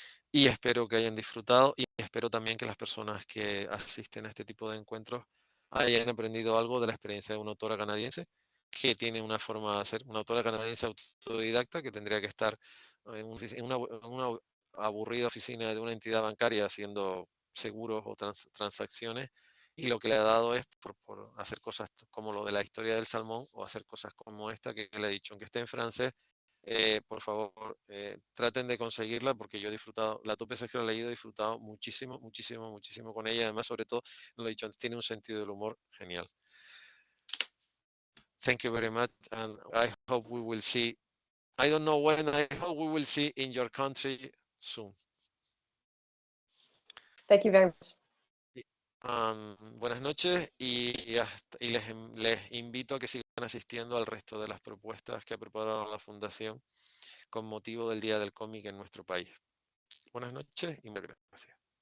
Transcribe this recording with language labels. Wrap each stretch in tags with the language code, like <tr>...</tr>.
<es>Y espero que hayan disfrutado y espero también que las personas que asisten a este tipo de encuentros hayan aprendido algo de la experiencia de una autora canadiense que tiene una forma de ser, una autora canadiense autodidacta que tendría que estar en una aburrida oficina de una entidad bancaria haciendo seguros o transacciones, y lo que le ha dado es por hacer cosas como lo de la historia del salmón o hacer cosas como esta que le he dicho, aunque esté en francés. Por favor, traten de conseguirla porque yo he disfrutado, las 2 veces que lo he leído, he disfrutado muchísimo, muchísimo, muchísimo con ella. Además, sobre todo, lo he dicho antes, tiene un sentido del humor genial.</es> <en>Thank you very much, and I hope we will see, I don't know when, I hope we will see in your country soon. Thank you very much.</en> <es>Buenas noches y les invito a que sigan asistiendo al resto de las propuestas que ha preparado la Fundación con motivo del Día del Cómic en nuestro país. Buenas noches y muchas gracias.</es>